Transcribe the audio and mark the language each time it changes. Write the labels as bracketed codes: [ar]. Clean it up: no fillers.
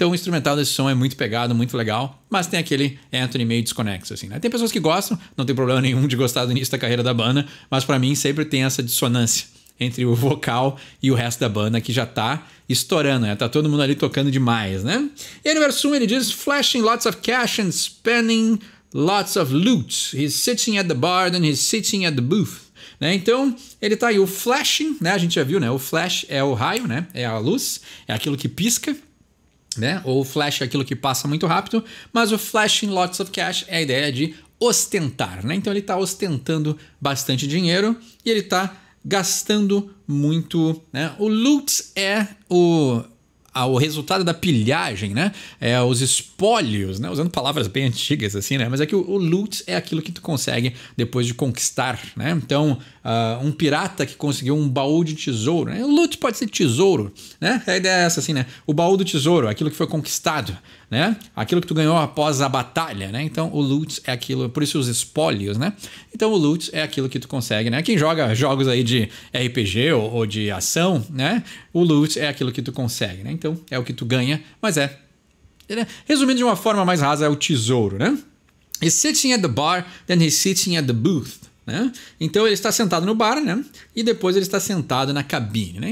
[pt] Então o instrumental desse som é muito pegado, muito legal, mas tem aquele Anthony meio desconexo, assim, né? Tem pessoas que gostam, não tem problema nenhum de gostar do início da carreira da banda, mas para mim sempre tem essa dissonância entre o vocal e o resto da banda que já tá estourando, né? Tá todo mundo ali tocando demais, né? E aí no verso 1 ele diz: [en] flashing lots of cash and spending lots of loot. He's sitting at the bar, then he's sitting at the booth. [pt] Né? Então, ele tá aí, o flashing, né? A gente já viu, né? O flash é o raio, né? É a luz, é aquilo que pisca, né? Ou o flash é aquilo que passa muito rápido, mas o [en] flashing lots of cash [pt] é a ideia de ostentar, né? Então, ele tá ostentando bastante dinheiro e ele tá gastando muito, né? O loot é o resultado da pilhagem, né? É os espólios, né? Usando palavras bem antigas assim, né? Mas é que o loot é aquilo que tu consegue depois de conquistar, né? Então, um pirata que conseguiu um baú de tesouro, né? O loot pode ser tesouro, né? A ideia é essa assim, né? O baú do tesouro, aquilo que foi conquistado, né? Aquilo que tu ganhou após a batalha, né? Então, o loot é aquilo, por isso os espólios, né? Então, o loot é aquilo que tu consegue, né? Quem joga jogos aí de RPG ou de ação, né? O loot é aquilo que tu consegue, né? Então, é o que tu ganha, mas resumindo de uma forma mais rasa, é o tesouro, né? [en] He's sitting at the bar, then he's sitting at the booth. [pt] Né? Então ele está sentado no bar, né? E depois ele está sentado na cabine, né?